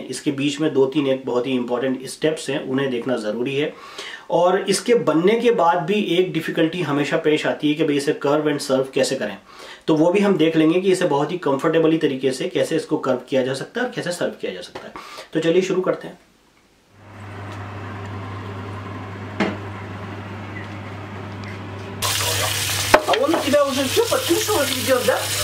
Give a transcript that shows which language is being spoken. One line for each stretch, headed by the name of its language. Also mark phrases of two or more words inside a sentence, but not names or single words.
Hindi: इसके बीच में 2-3 एक बहुत ही इंपॉर्टेंट स्टेप्स हैं, उन्हें देखना ज़रूरी है। और इसके बनने के बाद भी एक डिफिकल्टी हमेशा पेश आती है कि भाई इसे
English: curve and serve
Hindi: कैसे करें। तो वो भी हम देख लेंगे कि इसे बहुत ही कंफर्टेबली तरीके से कैसे इसको कर्व किया जा सकता है और कैसे सर्व किया जा सकता है। तो चलिए शुरू करते हैं।
Russian: Он у тебя уже все подписывалось, ведет, да?